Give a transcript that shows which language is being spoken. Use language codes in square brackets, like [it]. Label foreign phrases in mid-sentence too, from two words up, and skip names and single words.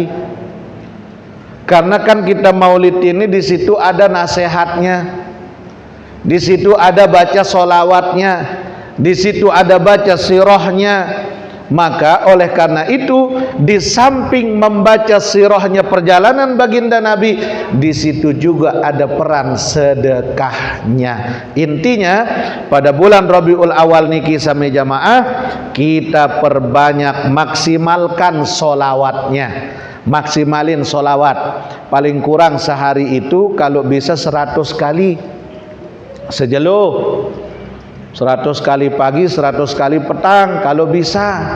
[id] Karena kan kita Maulid ini di situ ada nasihatnya, di situ ada baca solawatnya, di situ ada baca sirahnya. Maka oleh karena itu, di samping membaca sirahnya perjalanan baginda Nabi, di situ juga ada peran sedekahnya. Intinya pada bulan Rabiul Awal [sas] niki sami jamaah, [id] kita perbanyak, maksimalkan solawatnya. Maksimalin solawat, paling kurang sehari itu kalau bisa 100 kali sejeluh, 100 kali pagi, 100 kali petang kalau bisa.